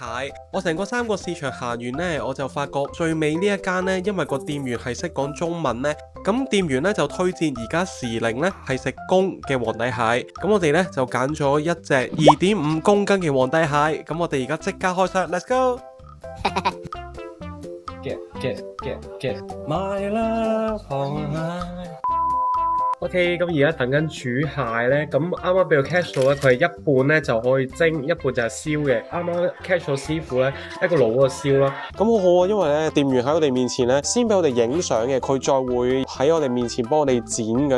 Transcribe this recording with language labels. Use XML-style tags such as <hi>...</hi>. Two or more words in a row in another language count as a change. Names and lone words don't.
<yue>我成個三角市場行完呢，我就發覺最尾呢一間呢，因為個店員係識講中文呢，咁店員呢就推薦而家時令呢係食公嘅皇帝蟹。咁我哋呢就揀咗一隻2.5公斤嘅皇帝蟹。咁我哋而家即刻開箱 ，</yue> <en>Let's go！ Get my love online。</en> <yue>OK， 咁而家等緊煮蟹咧，咁啱啱俾個 catch 到咧，佢係一半咧就可以蒸，一半就係燒嘅。啱啱 catch 到師傅咧，一個爐嗰度燒啦。咁好好啊，因為咧店員喺我哋面前咧，先俾我哋影相嘅，佢再會喺我哋面前幫我哋剪嘅。</yue>